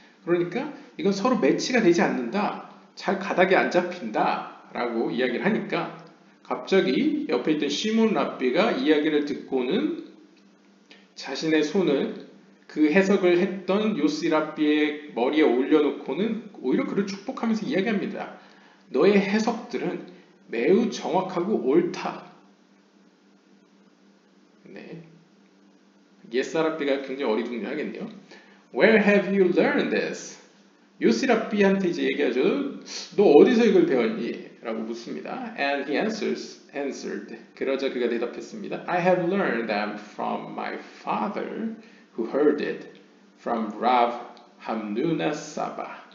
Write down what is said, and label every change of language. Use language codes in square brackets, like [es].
[ko] 그러니까 이건 서로 매치가 되지 않는다. 잘 가닥이 안 잡힌다 라고 이야기를 하니까 갑자기 옆에 있던 시몬 랍비가 이야기를 듣고는 자신의 손을 그 해석을 했던 요시 랍비의 머리에 올려놓고는 오히려 그를 축복하면서 이야기합니다. 너의 해석들은 매우 정확하고 옳다. 네. 옛사랍비가 굉장히 어리둥절하겠네요. [en] Where have you learned this? [ko] 요시랍비한테 이제 얘기하죠. 너 어디서 이걸 배웠니? 라고 묻습니다. [en] And he answered. [ko] 그러자 그가 대답했습니다. [en] I have learned them from my father who heard it from Rav Hamnuna Saba.